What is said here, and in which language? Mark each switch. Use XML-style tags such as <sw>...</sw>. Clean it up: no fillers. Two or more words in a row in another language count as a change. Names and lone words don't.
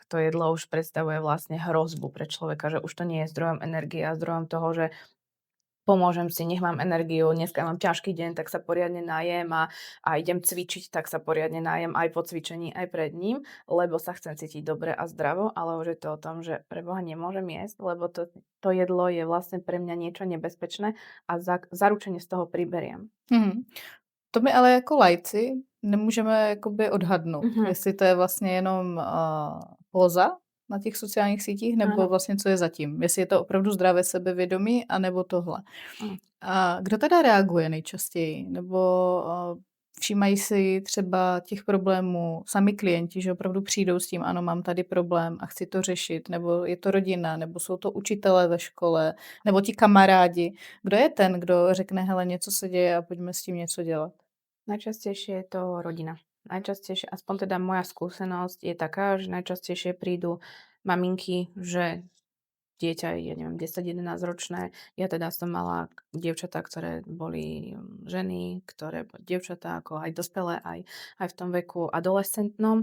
<sk>To jedlo už predstavuje vlastne hrozbu pre človeka, že už to nie je zdrojom energie a zdrojom toho, že pomôžem si, nech mám energiu, dneska mám ťažký deň, tak sa poriadne najem a idem cvičiť, tak sa poriadne najem aj po cvičení, aj pred ním, lebo sa chcem cítiť dobre a zdravo, ale už je to o tom, že preboha nemôžem jesť, lebo to jedlo je vlastne pre mňa niečo nebezpečné a zaručene z toho priberiem.</sk> <cs>Mhm. To my ale jako laici nemůžeme jakoby odhadnout, Mhm, jestli to je vlastně jenom póza na těch sociálních sítích, nebo áno, vlastně co je zatím. Jestli je to opravdu zdravé sebevědomí, anebo tohle. áno. A kdo teda reaguje nejčastěji? Nebo všímají si třeba těch problémů sami klienti, že opravdu přijdou s tím, ano, mám tady problém a chci to řešit, nebo je to rodina, nebo jsou to učitelé ve škole, nebo ti kamarádi. Kdo je ten, kdo řekne, hele, něco se děje a pojďme s tím něco dělat?</cs> <sk>Najčastejšie je to rodina. Najčastejšie, aspoň teda moja skúsenosť je taká, že najčastejšie prídu maminky, že dieťa je, ja neviem, 10-11 ročné. Ja teda som mala dievčatá, ktoré boli ženy, ktoré dievčatá ako aj dospelé, aj v tom veku adolescentnom.</sk>